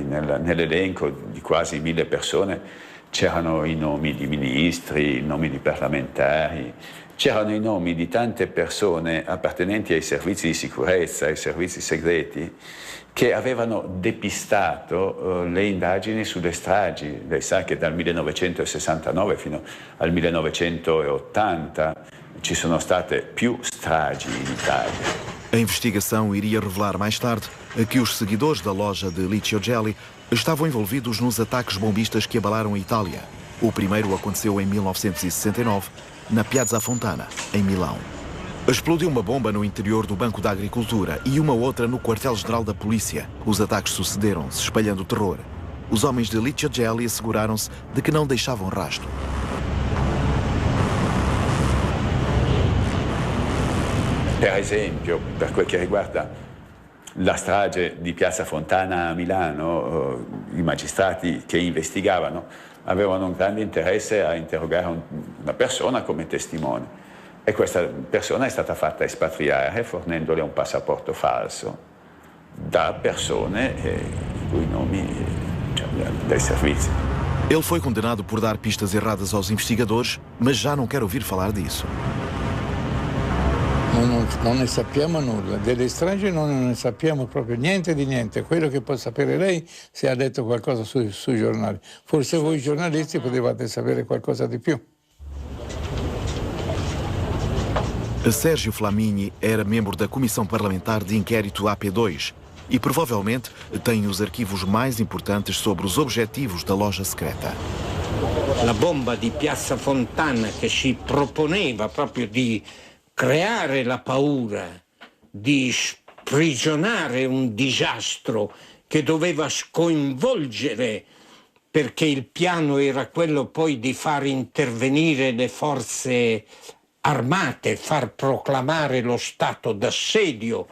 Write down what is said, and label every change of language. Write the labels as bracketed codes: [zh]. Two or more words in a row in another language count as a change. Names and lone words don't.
[it] Nell'elenco di quasi 1000 persone c'erano i nomi di ministri, i nomi di parlamentari, c'erano i nomi di tante persone appartenenti ai servizi di sicurezza, ai servizi segreti, che avevano depistato le indagini sulle stragi. Lei sa che dal 1969 fino al 1980 ci sono state più stragi in Italia. [pt] A investigação iria revelar mais tarde que os seguidores da loja de Licio Gelli estavam envolvidos nos ataques bombistas que abalaram a Itália. O primeiro aconteceu em 1969, na Piazza Fontana, em Milão. Explodiu uma bomba no interior do Banco da Agricultura e uma outra no quartel-general da polícia. Os ataques sucederam-se, espalhando terror. Os homens de Licio Gelli asseguraram-se de que não deixavam rastro. [it] Per esempio, per quel che riguarda la strage di Piazza Fontana a Milano, i magistrati che investigavano avevano un grande interesse a interrogare una persona come testimone e questa persona è stata fatta espatriare fornendole un passaporto falso da persone i cui nomi dei servizi. [pt] Ele foi condenado por dar pistas erradas aos investigadores, mas já não quer ouvir falar disso. [it] Non ne sappiamo nulla, delle stragi non ne sappiamo proprio niente di niente. Quello che può sapere lei se ha detto qualcosa sui giornali. Forse voi giornalisti potevate sapere qualcosa di più. [pt] Sérgio Flamini era membro da Comissão Parlamentar de Inquérito AP2 e provavelmente tem os arquivos mais importantes sobre os objetivos da loja secreta. [it] La bomba di Piazza Fontana che si proponeva proprio di creare la paura, di sprigionare un disastro che doveva sconvolgere, perché il piano era quello poi di far intervenire le forze armate, far proclamare lo stato d'assedio.